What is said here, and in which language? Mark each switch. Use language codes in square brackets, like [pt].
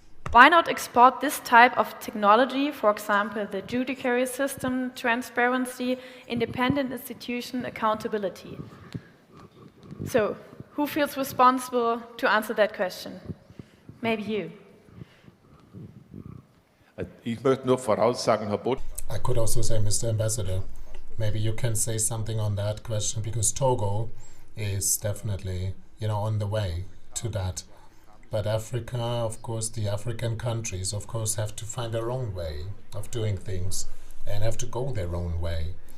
[en] Why not export this type of technology, for example, the judiciary system, transparency, independent institution, accountability? So, who feels responsible to answer that question? Maybe you. [de] Ich möchte nur voraussagen, Herr Bot. [en] I could also say, Mr. Ambassador, maybe you can say something on that question, because Togo is definitely, on the way to that. But Africa, of course, the African countries, of course, have to find their own way of doing things and have to go their own way.